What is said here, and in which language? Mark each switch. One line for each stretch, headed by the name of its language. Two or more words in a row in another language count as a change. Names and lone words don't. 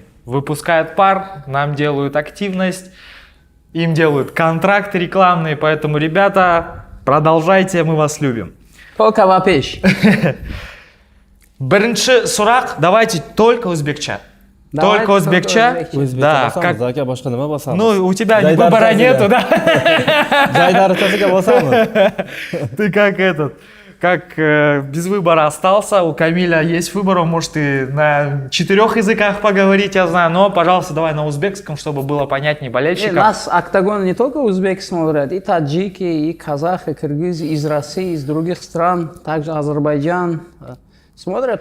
Russian: Выпускают пар, нам делают активность, им делают контракты рекламные, поэтому, ребята, продолжайте, мы вас любим. Только вапеш.
Kazakh: Бірінші сұрақ,
Russian: давайте только узбекча. Только узбекча. Да, как...
Uzbek: Aka boshqa nima bosamiz?
Russian: Ну, у тебя выбора нету, да?
Uzbek: Jaydaritasiga bosamiz.
Russian: Ты как этот, как без выбора остался. У Камиля есть выбор, он может и на 4 языках поговорить, я знаю. Но, пожалуйста, давай на узбекском, чтобы было понятнее болельщикам. Нас Октагон не только узбеки смотрят, и таджики, и казахи, киргизы, из России, из других стран, также Азербайджан смотрят.